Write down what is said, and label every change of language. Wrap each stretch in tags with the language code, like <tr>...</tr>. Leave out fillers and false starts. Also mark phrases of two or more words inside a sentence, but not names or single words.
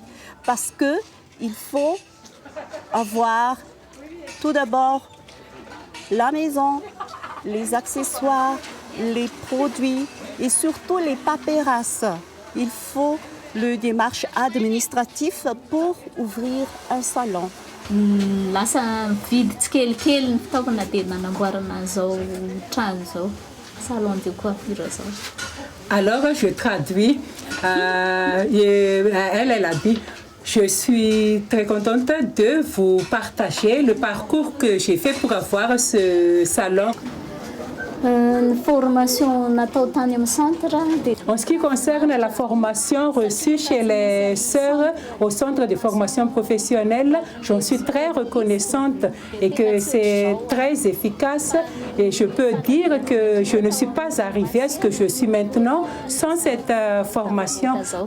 <fr>Parce qu'il faut avoir tout d'abord la maison, les accessoires, les produits et surtout les paperasses. Il faut le démarche administratif pour ouvrir un salon.</fr> <mg>Lasa vidy tsikelikely ny fitaovana dia nanamboarana zao trano zao</mg> <fr>salon de coiffure</fr> <mg>zao.</mg> <fr>Alors je traduis, elle a dit je suis très contente de vous partager le parcours que j'ai fait pour avoir ce salon.</fr> <mg>Formation natao tany amin'ny centre.</mg> <fr>En ce qui concerne la formation reçue chez les sœurs au centre de formation professionnelle, j'en suis très reconnaissante et que c'est très efficace. Et je peux dire que je ne suis pas arrivée à ce que je suis maintenant sans cette formation.</fr>